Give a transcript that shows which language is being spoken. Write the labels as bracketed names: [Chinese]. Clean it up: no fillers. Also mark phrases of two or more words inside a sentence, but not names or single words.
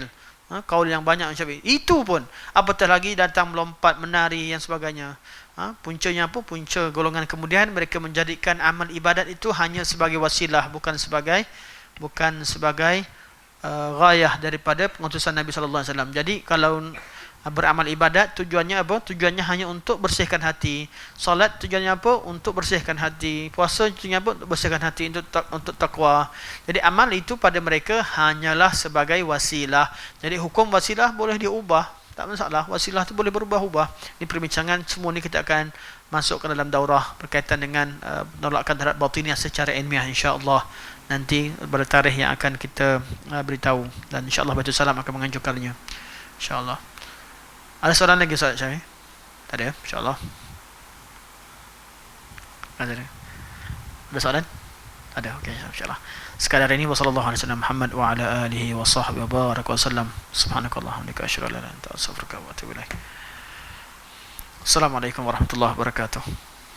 [Malay] Kaul yang banyak Syafi'i. Itu pun apatah lagi datang melompat, menari dan sebagainya. Puncanya apa? Punca golongan kemudian mereka menjadikan amal ibadat itu hanya sebagai wasilah, bukan sebagai ghayah daripada pengutusan Nabi [Arabic] صلى الله عليه وسلم. [Malay] Jadi kalau beramal ibadat tujuannya apa? Tujuannya hanya untuk bersihkan hati. Solat tujuannya apa? Untuk bersihkan hati. Puasa tujuannya apa? Untuk bersihkan hati, untuk takwa. Jadi amal itu pada mereka hanyalah sebagai wasilah. Jadi hukum wasilah boleh diubah, tak masalah. Wasilah itu boleh berubah-ubah. Di perbincangan semua ni kita akan masuk ke dalam daurah berkaitan dengan penolakan terhadap batiniyah secara ilmiah insya-Allah. Nanti pada tarikh yang akan kita beritahu, dan insya-Allah Baitul Salam akan menganjurkannya insya-Allah. Ada soalan lagi Ustaz Syahir? Tak ada, insya-Allah. Ada soalan? Ada. Okey, insyaallah. Sekadar ini [Arabic] وصلى الله عليه وسلم محمد وعلى آله وصحبه وبارك وسلم. سبحانك اللهم وأشهد أن لا إله إلا أنت أستغفرك وأتوب إليك. السلام عليكم ورحمة الله وبركاته.